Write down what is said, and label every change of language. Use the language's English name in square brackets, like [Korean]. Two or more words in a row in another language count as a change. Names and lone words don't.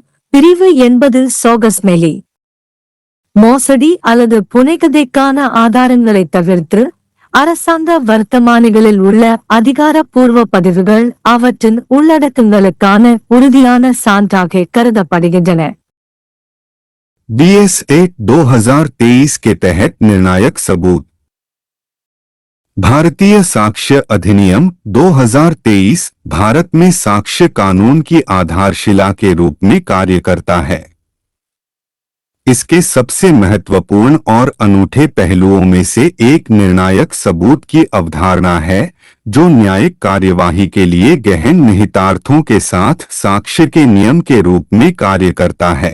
[Tamil] பிரிவு 80 சோகஸ்மெலி மோசடி அல்லது புனைகதைக்கான ஆதாரங்களை தவிர்த்து அரசாங்க வர்த்தமானிகளில் உள்ள அதிகாரப்பூர்வ பதிவுகள் அவற்றின் உள்ளடக்கங்களுக்கான உறுதியான சான்றாக கருதப்படுகின்றன. [Hindi] BSA 2023 के तहत निर्णायक सबूत. भारतीय साक्ष्य अधिनियम 2023 भारत में साक्ष्य कानून की आधारशिला के रूप में कार्य करता है. इसके सबसे महत्वपूर्ण और अनूठे पहलुओं में से एक निर्णायक सबूत की अवधारणा है, जो न्यायिक कार्यवाही के लिए गहन निहितार्थों के साथ साक्ष्य के नियम के रूप में कार्य करता है.